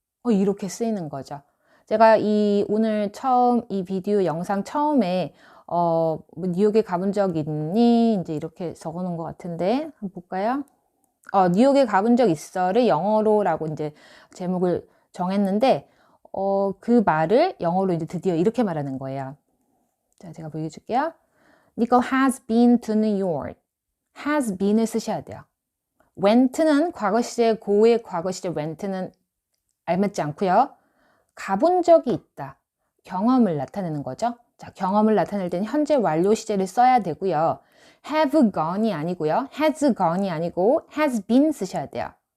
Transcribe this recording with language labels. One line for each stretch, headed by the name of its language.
Korean: 이렇게 쓰이는 거죠. 제가 오늘 이 비디오 영상 처음에 뭐 뉴욕에 가본 적 있니? 이제 이렇게 적어 놓은 것 같은데 한번 볼까요? 뉴욕에 가본 적 있어를 영어로라고 이제 제목을 정했는데 그 말을 영어로 이제 드디어 이렇게 말하는 거예요. 자, 제가 보여줄게요.
English: Nicole has been to New York.
Korean: has been을 쓰셔야 돼요. went는 과거 시제, 고의 과거 시제 went는 알맞지 않고요. 가본 적이 있다. 경험을 나타내는 거죠. 자, 경험을 나타낼 때는 현재 완료 시제를 써야 되고요. have gone이 아니고요. has gone이 아니고 has been 쓰셔야 돼요.